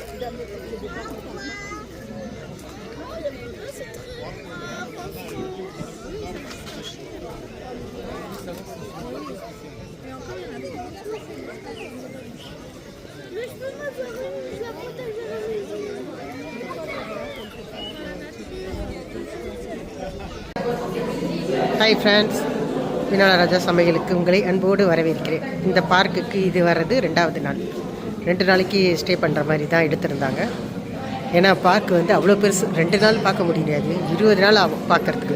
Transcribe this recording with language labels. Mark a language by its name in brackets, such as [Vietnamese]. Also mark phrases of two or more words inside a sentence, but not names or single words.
[French] Mais je peux pas faire je la protège à la maison. [English] Hi friends, [Tamil] மீனாளராஜா சமையலுக்கு உங்களை அன்போடு வரவேற்கிறேன். இந்த பார்க்குக்கு இது வர்றது 2வது நாள். 2 நாளைக்கு ஸ்டே பண்ணுற மாதிரி தான் எடுத்திருந்தாங்க. ஏன்னா பார்க் வந்து அவ்வளோ பெருசு, 2 நாள் பார்க்க முடியாது, 20 நாள் ஆகும் பார்க்குறதுக்கு.